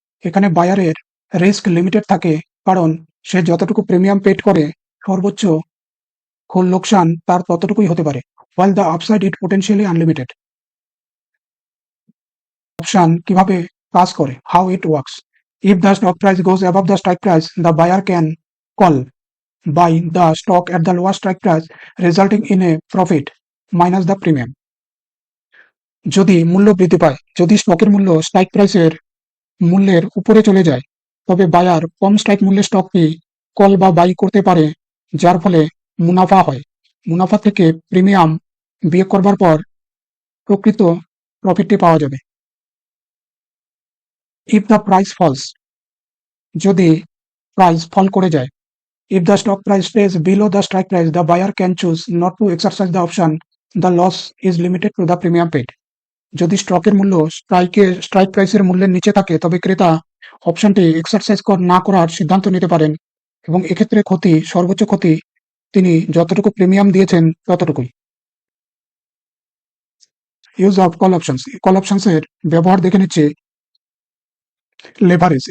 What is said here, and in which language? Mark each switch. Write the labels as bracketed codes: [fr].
[bn] এখানে বায়ারের risk limited থাকে, কারণ সে যতটুকু প্রিমিয়াম পেড করে সর্বোচ্চ লোকসান তার ততটুকুই হতে পারে, [en] while the upside is potentially unlimited. [bn] Option কিভাবে কাজ করে, [en] how it works. If the stock price goes above the strike price, the buyer can call buy the stock at the lower strike price, resulting in a profit minus the premium. [bn] যদি মূল্য বৃদ্ধি পায়, যদি স্টকের মূল্য strike প্রাইসের মূল্যের উপরে চলে যায়, তবে বায়ার কম স্ট্রাইক মূল্যের স্টকটি কল বা বাই করতে পারে, যার ফলে মুনাফা হয়। মুনাফা থেকে প্রিমিয়াম বিয়োগ করবার পর প্রকৃত প্রফিটটি পাওয়া যাবে। [en] if the price falls, [bn] যদি প্রাইস ফল করে যায়, [en] if the stock price stays below the strike price, the buyer can choose not to exercise the option. The loss is limited to the premium paid. [bn] যদি স্টকের মূল্য strike প্রাইসের মূল্যের নিচে থাকে, তবে ক্রেতা অপশনটি এক্সারসাইজ না করার সিদ্ধান্ত নিতে পারেন, এবং এক্ষেত্রে সর্বোচ্চ ক্ষতি তিনি যতটুকু প্রিমিয়াম দিয়েছেন ততটুকুই। Use of call options. Call options এর ব্যবহার দেখে নিচ্ছে। লেভারেজ।